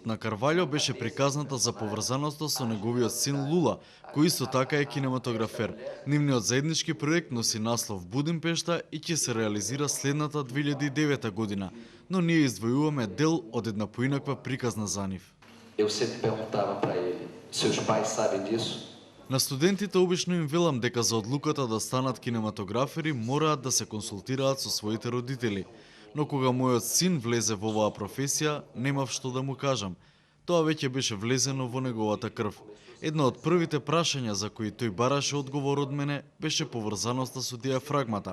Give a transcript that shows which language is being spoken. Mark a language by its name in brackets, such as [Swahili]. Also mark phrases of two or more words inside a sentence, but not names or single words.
[Macedonian] на Карваљо беше приказната за поврзаноста со неговиот син Лула, кој исто така е кинематографер. Нивниот заеднички проект носи наслов Будимпешта и ќе се реализира следната 2009 година, но ние издвојуваме дел од една поинаква приказна за нив. [Portuguese] Eu sempre perguntava para ele, seus pais sabem disso? [Macedonian] На студентите обично им велам дека за одлуката да станат кинематографери мораат да се консултираат со своите родители. Но кога мојот син влезе во оваа професија, немав што да му кажам. Тоа веќе беше влезено во неговата крв. Едно од првите прашања за кои тој бараше одговор од мене беше поврзаноста со диафрагмата.